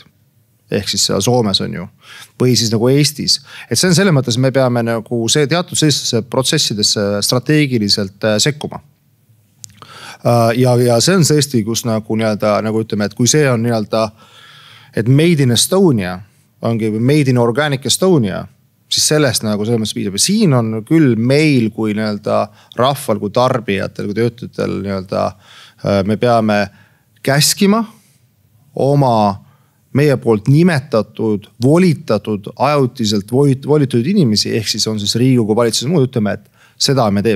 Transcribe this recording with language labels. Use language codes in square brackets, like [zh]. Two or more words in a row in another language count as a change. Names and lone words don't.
[et] Ehk siis seal Soomes on ju, või siis nagu Eestis. Et see on selle mõttes, me peame nagu see teatud sellistesse protsessidesse strateegiliselt sekkuma. Ja see on tõesti, kus nagu nii-öelda, nagu ütleme, et kui see on nii-öelda, et [en] made in Estonia, [et] ongi [en] made in organic Estonia, [et] siis sellest nagu selles mõttes piisab. Siin on küll meil kui nii-öelda rahval, kui tarbijatel, kui töötajatel nii-öelda, me peame käskima oma meie poolt nimetatud, volitatud, ajutiselt volitatud inimesi, ehk siis on siis Riigikogu valitsus muud, ütleme, et seda me teeme.